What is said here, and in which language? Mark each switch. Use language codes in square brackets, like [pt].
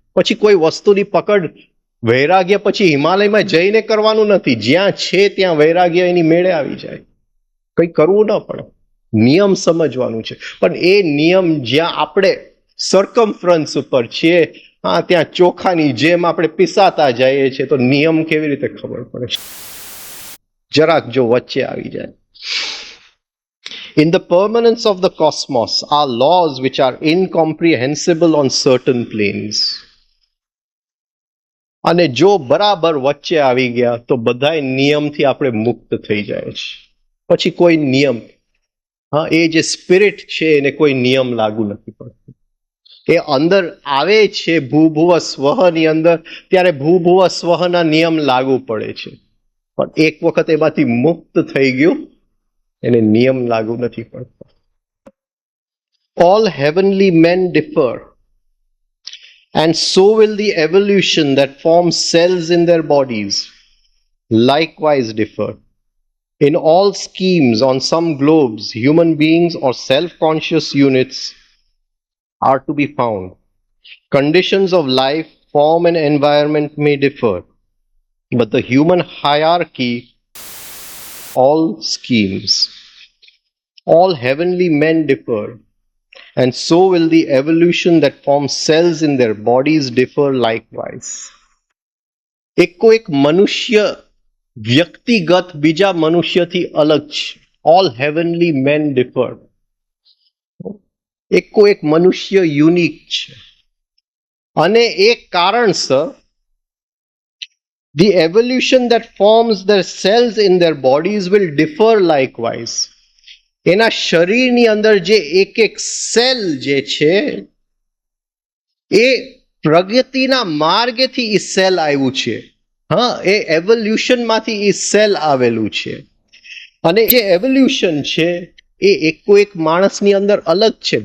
[gu] પછી કોઈ વસ્તુની પકડ વૈરાગ્ય પછી હિમાલયમાં જઈને કરવાનું નથી, જ્યાં છે ત્યાં વૈરાગ્ય એની મેળે આવી જાય, કંઈ કરવું ન પડે, નિયમ સમજવાનું છે. પણ એ નિયમ જ્યાં આપણે સરકમફરન્સ ઉપર છીએ, હા, ત્યાં ચોખાની જેમ આપણે પીસાતા જઈએ છીએ, તો નિયમ કેવી રીતે ખબર પડે? જરાક જો વચ્ચે આવી જાય. [en] In the permanence of the cosmos are laws which are incomprehensible on certain planes. [gu] અને જો બરાબર વચ્ચે આવી ગયા તો બધા નિયમથી આપણે મુક્ત થઈ જાય છે. પછી કોઈ નિયમ, હા, એ જે સ્પિરિટ છે એને કોઈ નિયમ લાગુ નથી પડતો. એ અંદર આવે છે ભૂભુવ સ્વહની અંદર, ત્યારે ભૂભુવ સ્વહના નિયમ લાગુ પડે છે. પણ એક વખત એમાંથી મુક્ત થઈ ગયું, એને નિયમ લાગુ નથી પડતો. [en] All heavenly men differ, and so will the evolution that forms cells in their bodies likewise differ. In all schemes on some globes, human beings or self-conscious units are to be found. Conditions of life, form and environment may differ, but the human hierarchy, all schemes, all heavenly men differ, and so will the evolution that forms cells in their bodies differ likewise. [gu] એકો એક મનુષ્ય વ્યક્તિગત બીજા મનુષ્યથી અલગ છે. [en] All heavenly men differ. [gu] એકો એક મનુષ્ય unique છે. અને એક કારણસર [en] the evolution that forms their cells in their bodies will differ likewise. [gu] એના શરીરની અંદર જે એક એક સેલ જે છે એ પ્રગતિના માર્ગેથી એ સેલ આવ્યું છે. હા, એ એવોલ્યુશનમાંથી એ સેલ આવેલું છે. અને જે એવોલ્યુશન છે એ એકો એક માણસની અંદર અલગ છે.